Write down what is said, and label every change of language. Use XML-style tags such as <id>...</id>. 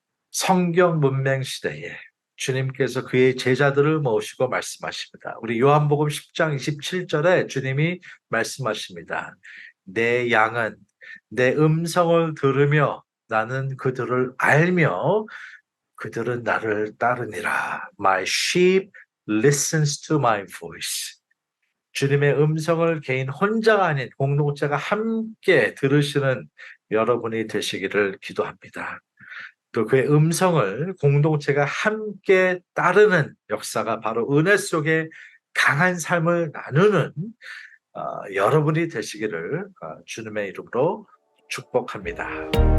<ko>성경 문맹 시대에 주님께서 그의 제자들을 모시고 말씀하십니다. 우리 요한복음 10장 27절에 주님이 말씀하십니다. 내 양은 내 음성을 들으며 나는 그들을 알며 그들은 나를 따르니라.</ko> <en>My sheep listens to my voice.</en> <ko>주님의 음성을 개인 혼자가 아닌 공동체가 함께 들으시는 여러분이 되시기를 기도합니다. 또 그의 음성을 공동체가 함께 따르는 역사가 바로 은혜 속에 강한 삶을 나누는 여러분이 되시기를 주님의 이름으로 축복합니다.</ko>